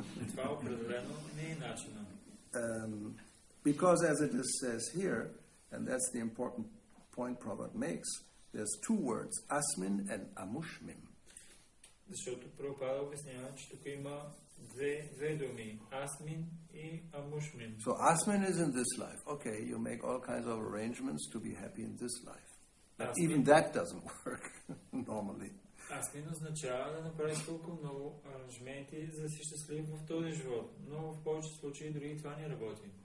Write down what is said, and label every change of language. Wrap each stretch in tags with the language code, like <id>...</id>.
<bg>Това определено не е начинът.</bg> <en>Because as it says here, and that's the important point Prabhupada makes, there's two words, asmin and amushmin.</en> <bg>Защото Прабхупада обяснява, че тук има две думи, асмин и амушмин.</bg> <en>So asmin is in this life. Okay, you make all kinds of arrangements to be happy in this life. But even that doesn't work normally.</en> <bg>Асмин означава да направиш толкова много аранжменти, за да си щастлив в този живот. Но в повече случаи дори това не работи.</bg>